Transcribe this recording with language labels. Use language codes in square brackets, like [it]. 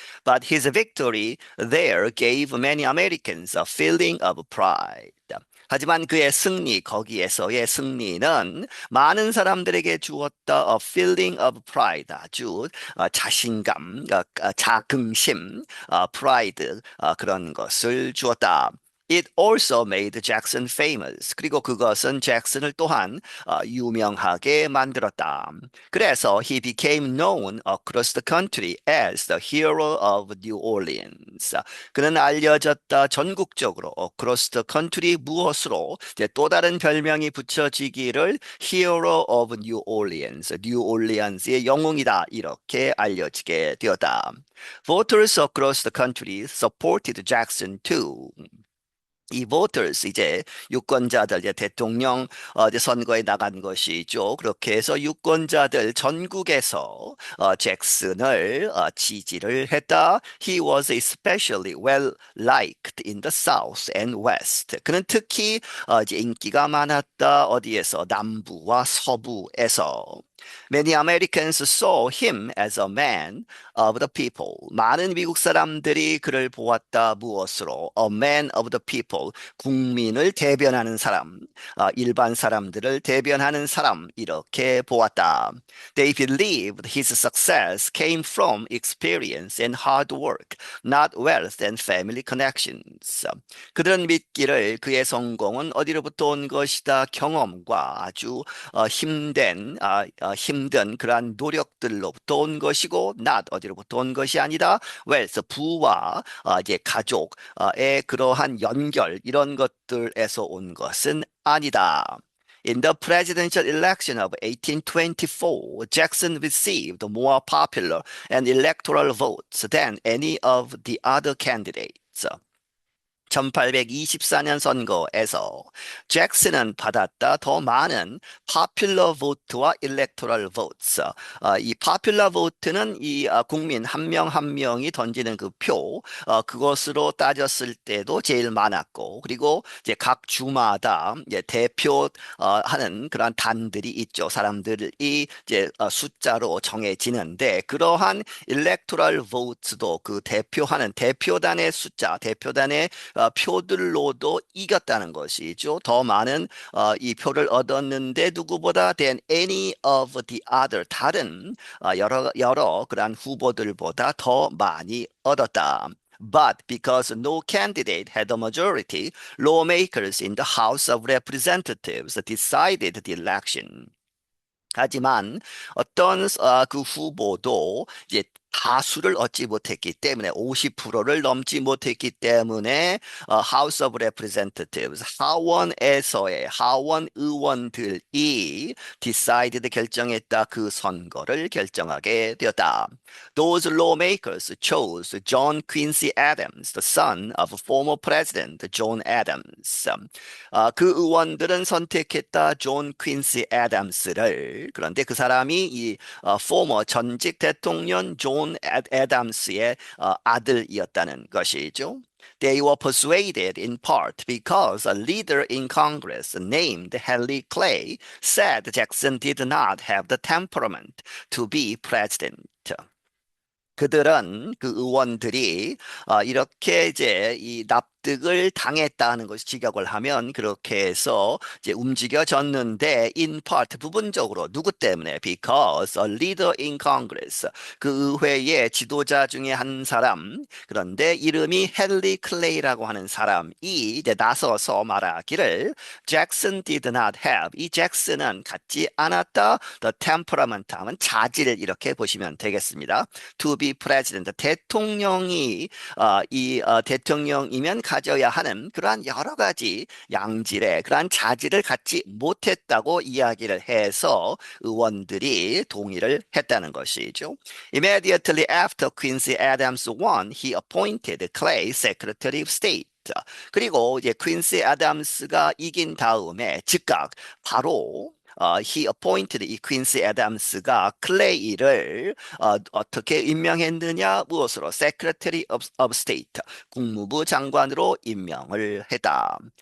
[en] But his victory there gave many Americans a feeling of pride. [ko] 하지만 그의 승리, 거기에서의 승리는 많은 사람들에게 주었다 [en] a feeling of pride, [ko] 아주 자신감, 자긍심, pride 그런 것을 주었다. [en] It also made Jackson famous. [ko] 그리고 그것은 잭슨을 또한 유명하게 만들었다. 그래서 [en] he became known across the country as the hero of New Orleans. [ko] 그는 알려졌다 전국적으로 [en] across the country [ko] 무엇으로 이제 또 다른 별명이 붙여지기를 [en] hero of New Orleans, [ko] 뉴 올리언스의 영웅이다 이렇게 알려지게 되었다. [en] Voters across the country supported Jackson too. [ko] 이 voters 이제 유권자들 이제 대통령 이제 선거에 나간 것이죠. 그렇게 해서 유권자들 전국에서 잭슨을 지지를 했다. [en] He was especially well liked in the South and West. [ko] 그는 특히 이제 인기가 많았다. 어디에서? 남부와 서부에서. [en] Many Americans saw him as a man of the people. [ko] 많은 미국 사람들이 그를 보았다. 무엇으로? [en] A man of the people. [ko] 국민을 대변하는 사람, 일반 사람들을 대변하는 사람 이렇게 보았다. [en] They believed his success came from experience and hard work, not wealth and family connections. [ko] 그들은 믿기를 그의 성공은 어디로부터 온 것이다. 경험과 아주 힘든 그러한 노력들로부터 온 것이고 not 어디로부터 온 것이 아니다. wealth 부와 이제 가족의 그러한 연결 이런 것들에서 온 것은 아니다. [en] In the presidential election of 1824, Jackson received more popular and electoral votes than any of the other candidates. [ko] 1824년 선거에서 잭슨은 받았다 더 많은 popular vote와 electoral votes. 이 popular vote는 이 국민 한 명 한 명이 던지는 그 표, 그것으로 따졌을 때도 제일 많았고, 그리고 이제 각 주마다 이제 대표 하는 그런 단들이 있죠. 사람들이 이제 숫자로 정해지는데 그러한 electoral votes도 그 대표하는 대표단의 숫자, 대표단의 표들로도 이겼다는 것이죠. 더 많은 이 표를 얻었는데 누구보다 [en] than any of the other [ko] 다른 여러 그러한 후보들보다 더 많이 얻었다. [en] But because no candidate had a majority, lawmakers in the House of Representatives decided the election. [ko] 하지만 어떤 그 후보도 이제 다수를 얻지 못했기 때문에 50%를 넘지 못했기 때문에 House of Representatives 하원에서의 하원 의원들이 decided 결정했다. 그 선거를 결정하게 되었다. [en] Those lawmakers chose John Quincy Adams, the son of former President John Adams. [ko] 그 의원들은 선택했다. 존 퀸시 애덤스를. 그런데 그 사람이 이 former 전직 대통령 존 애덤스의 아들이었다는 것이죠. [en] They were persuaded in part because a leader in Congress named Henry Clay said Jackson did not have the temperament to be president. [ko] 그들은 그 의원들이 이렇게 이제 이 납득을 당했다는 것을 직역을 하면 그렇게 해서 이제 움직여졌는데 [en] in part [ko] 부분적으로 누구 때문에 [en] because a leader in Congress [ko] 그 의회의 지도자 중에 한 사람 그런데 이름이 헨리 클레이라고 하는 사람이 이제 나서서 말하기를 [en] Jackson did not have [ko] 이 잭슨은 갖지 않았다 [en] the temperament [ko] 하면 자질 이렇게 보시면 되겠습니다. [en] to be president [ko] 대통령이 대통령이면 가져야 하는 그러한 여러 가지 양질의 그러한 자질을 갖지 못했다고 이야기를 해서 의원들이 동의를 했다는 것이죠. [en] Immediately after Quincy Adams won, he appointed Clay Secretary of State. [ko] 그리고 이제 퀸시 애덤스가 이긴 다음에 즉각 바로 [en] he appointed [ko] 이 퀸시 애덤스가 클레이를 어떻게 임명했느냐 무엇으로 Secretary of State 국무부 장관으로 임명을 했다.